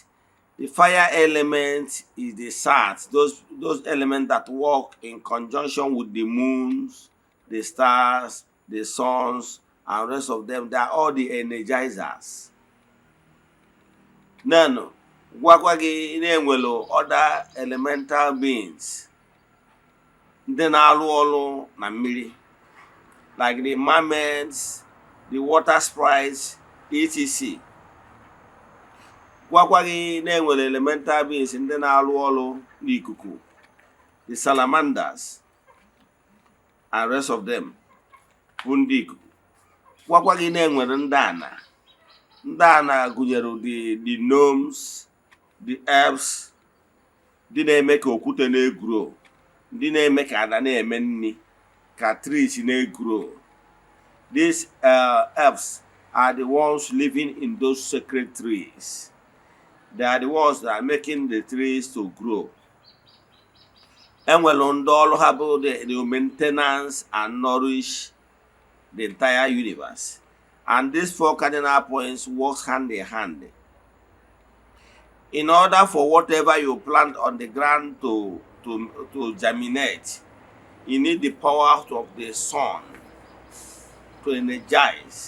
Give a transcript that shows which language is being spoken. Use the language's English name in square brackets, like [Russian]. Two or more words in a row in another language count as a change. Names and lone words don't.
[English] The fire element is the stars, those elements that work in conjunction with the moons, the stars, the suns, and the rest of them. They are all the energizers. Now, other elemental beings, [Igbo] ndị na-arụ ọrụ na mmiri, [English] like the mermaids, the water sprites, etc. [Igbo] Na-enwere [English] elemental beings [Igbo] ndị na-arụ ọrụ n'ikuku, [English] the salamanders and rest of them [Igbo] bụ ndị ikuku. Na-enwere ndị ana. Ndị ana gụnyere [English] the gnomes, the elves, [Igbo] ndị na-eme ka okwute na-egro, ndị na-eme ka ada na-eme nni, ka trees na-egro. [English] These elves are the ones living in those sacred trees. They are the ones that are making the trees to grow. [Igbo] Enwere ndị ọrụ ha bụ [English] the maintenance and nourish the entire universe. And these 4 cardinal points work hand in hand. In order for whatever you plant on the ground to germinate, you need the power of the sun to energize.